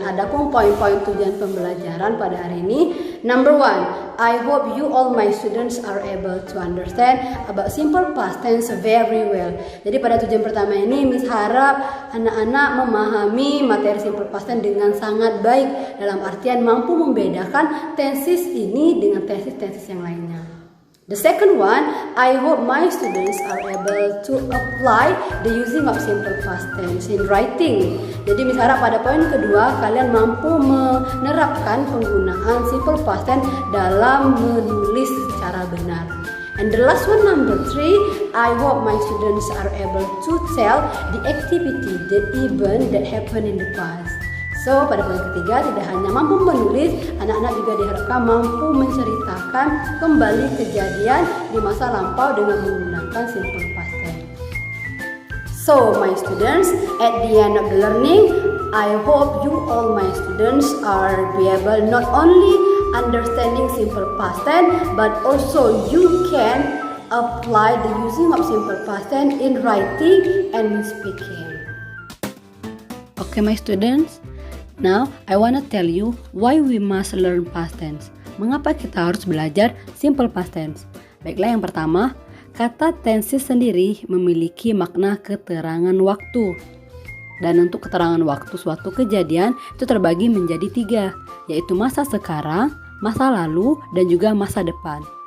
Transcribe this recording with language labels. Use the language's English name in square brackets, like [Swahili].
[Indonesian] Adapun poin-poin tujuan pembelajaran pada hari ini, [English] number 1, I hope you all my students are able to understand about simple past tense very well. [Indonesian] Jadi pada tujuan pertama ini Miss harap anak-anak memahami materi simple past tense dengan sangat baik, dalam artian mampu membedakan tenses ini dengan tenses yang lainnya. [English] The second one, I hope my students are able to apply the using of simple past tense in writing. [Indonesian] Jadi Miss harap pada poin kedua kalian mampu menerapkan penggunaan simple past tense dalam menulis secara benar. [English] And the last one, number 3, I hope my students are able to tell the activity, the event that happened in the past. [Indonesian] So, pada poin ketiga, tidak hanya mampu menulis, anak-anak juga diharapkan mampu menceritakan kembali kejadian di masa lampau dengan menggunakan simple past tense. [English] So, my students, at the end of the learning, I hope you all my students are be able not only understanding simple past tense, but also you can apply the using of simple past tense in writing and speaking. Okay, my students. Now, I wanna tell you why we must learn past tense. [Indonesian] Mengapa kita harus belajar simple past tense? Baiklah, yang pertama, kata tenses sendiri memiliki makna keterangan waktu. Dan untuk keterangan waktu suatu kejadian itu terbagi menjadi 3, yaitu masa sekarang, masa lalu, dan juga masa depan.